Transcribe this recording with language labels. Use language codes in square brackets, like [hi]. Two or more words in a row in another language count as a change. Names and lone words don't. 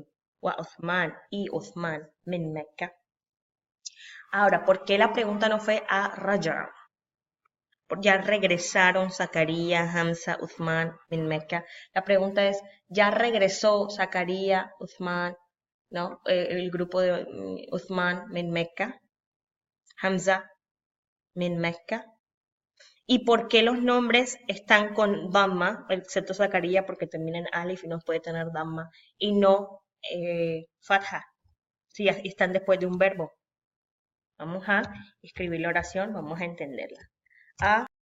[es] Wa Uthman y Uthman min Mecca. Ahora, ¿por qué la pregunta no fue a Raja? Ya regresaron Zakaria, Hamza, Uthman min Mecca. La pregunta es, ¿ya regresó Zakaria, Uthman, ¿no? El grupo de Uthman min Mecca? Hamza min Mecca. ¿Y por qué los nombres están con Dhamma, excepto Zakaria porque termina en Alif y no puede tener Dhamma, y no Fatha, si están después de un verbo? Vamos a escribir la oración, vamos a entenderla.